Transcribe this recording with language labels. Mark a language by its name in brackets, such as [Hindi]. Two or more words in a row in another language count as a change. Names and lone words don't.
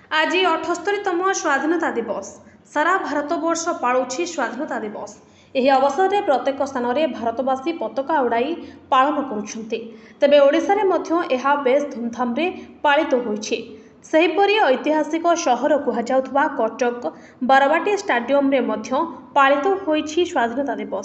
[Odia] ଆଜି 78ତମ ସ୍ୱାଧୀନତା ଦିବସ ସାରା ଭାରତବର୍ଷ ପାଳୁଛି ସ୍ୱାଧୀନତା ଦିବସ। ଏହି ଅବସରରେ ପ୍ରତ୍ୟେକ ସ୍ଥାନରେ ଭାରତବାସୀ ପତାକା ଉଡ଼ାଇ ପାଳନ କରୁଛନ୍ତି। ତେବେ ଓଡ଼ିଶାରେ ମଧ୍ୟ ଏହା ବେଶ ଧୁମଧାମରେ ପାଳିତ ହୋଇଛି। ସେହିପରି ଐତିହାସିକ ସହର କୁହାଯାଉଥିବା କଟକ ବାରବାଟୀ ଷ୍ଟାଡିୟମରେ ମଧ୍ୟ ପାଳିତ ହୋଇଛି ସ୍ୱାଧୀନତା ଦିବସ।